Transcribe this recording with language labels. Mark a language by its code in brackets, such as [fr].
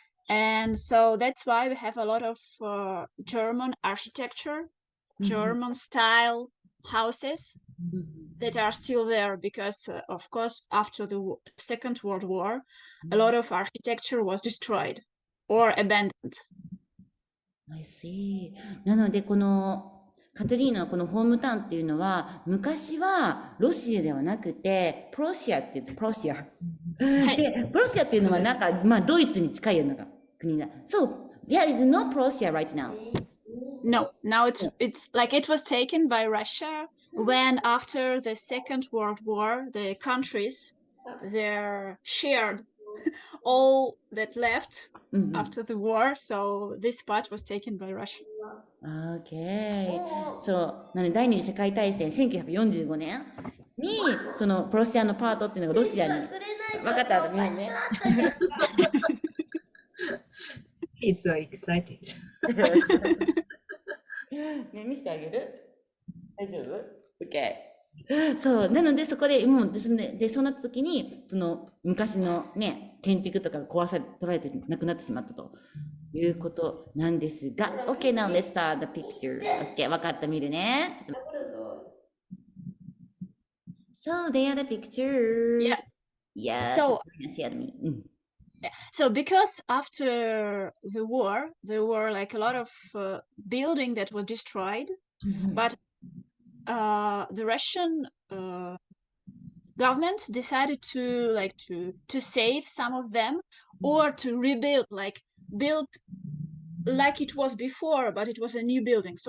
[en] And so that's why we have a lot of German architecture, German style houses that are still there because, of course, after the Second World War, a lot of architecture was destroyed or abandoned. I see. [ja] なので、このカトリーナのこのホームタウンっていうのは、昔はロシアではなくて、プロシアって言って、プロシア。で、プロシアっていうのはなんか、まあ、ドイツに近いような国だ。 [en] So, there is no Prussia right now. No, now it's like it was taken by Russia when after the Second World War, the countries, they're shared all that left after the war. So this part was taken by Russia. [ja] Okay. そう。なので、第二次世界大戦、1945年に、そのプロシアのパートっていうのがロシアに。分かった、ごめんね。 [en] It's so excited. [ja] ね、見せてあげる？大丈夫？OK。そう。なので、そこで、もう、そうなった時に、その、昔のね、建築とかが取られてなくなってしまったということなんですが、 [en] OK, now let's start the picture. [ja] OK, 分かった、見るね。ちょっと [en] So, they are the pictures. Yeah. Yeah. So, share me. So because after the war, there were like a lot of building that was destroyed, but the Russian government decided to save some of them or to rebuild, build like it was before, but it was a new building.